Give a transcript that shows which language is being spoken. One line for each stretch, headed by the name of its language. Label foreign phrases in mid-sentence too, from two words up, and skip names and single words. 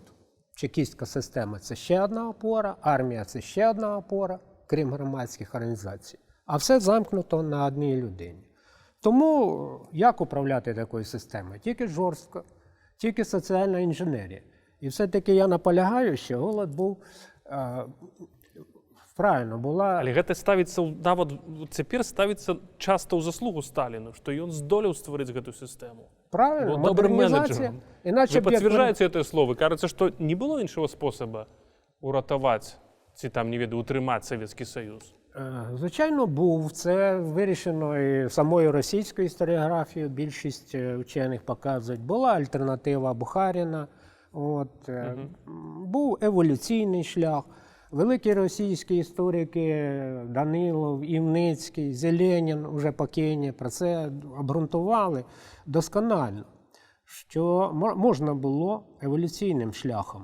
Ukrainian: Чекістська система – це ще одна опора, армія – це ще одна опора, крім громадських організацій. А все замкнуто на одній людині. Тому як управляти такою системою? Тільки жорстко, тільки соціальна інженерія. І все-таки я наполягаю, що голод був, правильно, була...
Belarusian: Але гэта ставіцца, нават цяпер ставіцца часта ў заслугу Сталіну, што ён здолеў стварыць гэту сістэму.
Ukrainian: Правильно,
Belarusian: Бо добрым
Ukrainian: модернізація.
Belarusian: менеджером. Іначе Вы б як пацвярджаеце гэтае слово? Кажацца, што не было іншага спосаба уратаваць ці там, не ведаю, утрымаць Савецкі Саюз?
Ukrainian: Звичайно, був. Це вирішено і самою російською історіографією. Більшість вчених показують. Була альтернатива Бухаріна. Був еволюційний шлях. Великі російські історики Данилов, Івницький, Зеленін уже покійні про це обґрунтували досконально, що можна було еволюційним шляхом.